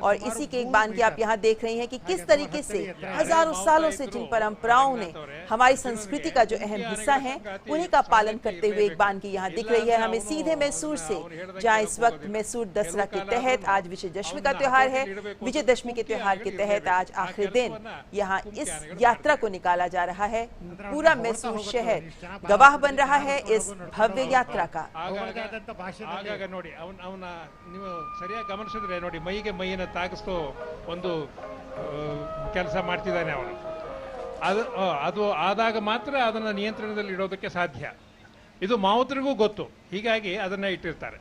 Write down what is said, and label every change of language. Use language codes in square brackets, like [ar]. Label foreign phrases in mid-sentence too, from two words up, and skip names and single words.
[hi] और इसी के एक बान की आप यहाँ देख रहे हैं कि किस तरीके से हजारों सालों से जिन परंपराओं ने हमारी संस्कृति का जो अहम हिस्सा है उन्हीं का पालन करते हुए एक बान की यहाँ दिख रही है हमें सीधे मैसूर से, जहाँ इस वक्त मैसूर दसरा के तहत आज विजयदशमी का त्योहार है। विजयदशमी के त्योहार के तहत आज आखिरी दिन यहाँ इस यात्रा को निकाला जा रहा है। पूरा मैसूर शहर गवाह बन रहा है इस भव्य यात्रा का। [kn] ಆಗಾಗ ನೋಡಿ ಅವನ ನೀವು ಸರಿಯಾಗಿ ಗಮನಿಸಿದ್ರೆ ನೋಡಿ ಮೈಗೆ ಮೈಯನ್ನು ತಾಗಿಸ್ತು ಒಂದು ಕೆಲಸ ಮಾಡ್ತಿದ್ದಾನೆ ಅವನು. ಅದು ಆದಾಗ ಮಾತ್ರ ಅದನ್ನ ನಿಯಂತ್ರಣದಲ್ಲಿ ಇಡೋದಕ್ಕೆ ಸಾಧ್ಯ. ಇದು ಮಾವುತರಿಗೂ ಗೊತ್ತು, ಹೀಗಾಗಿ ಅದನ್ನ ಇಟ್ಟಿರ್ತಾರೆ.